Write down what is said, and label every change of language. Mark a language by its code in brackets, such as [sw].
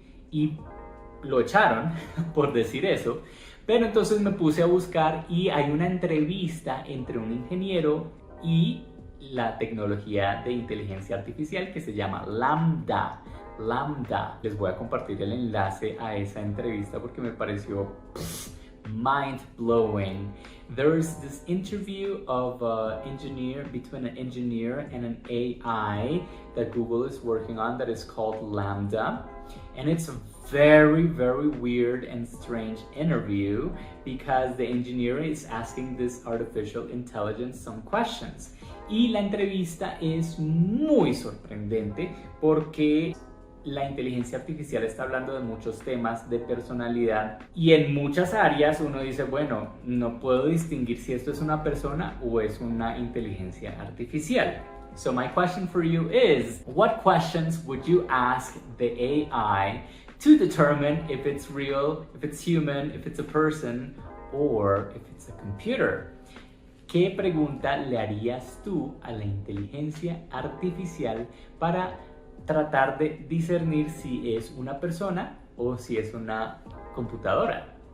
[es] y lo echaron por decir eso. Pero entonces me puse a buscar y hay una entrevista entre un ingeniero y la tecnología de inteligencia artificial que se llama Lambda. Lambda. Les voy a compartir el enlace a esa entrevista porque me pareció mind-blowing. [en] There's this interview of between an engineer and an AI that Google is working on that is called Lambda. And it's a very, very weird and strange interview because the engineer is asking this artificial intelligence some questions. [es] Y la entrevista es muy sorprendente porque la inteligencia artificial está hablando de muchos temas de personalidad y en muchas áreas uno dice, bueno, no puedo distinguir si esto es una persona o es una inteligencia artificial. [en] So my question for you is, what questions would you ask the AI to determine if it's real, if it's human, if it's a person, or if it's a computer? [es] ¿Qué pregunta le harías tú a la inteligencia artificial para tratar de discernir si es una persona o si es una computadora?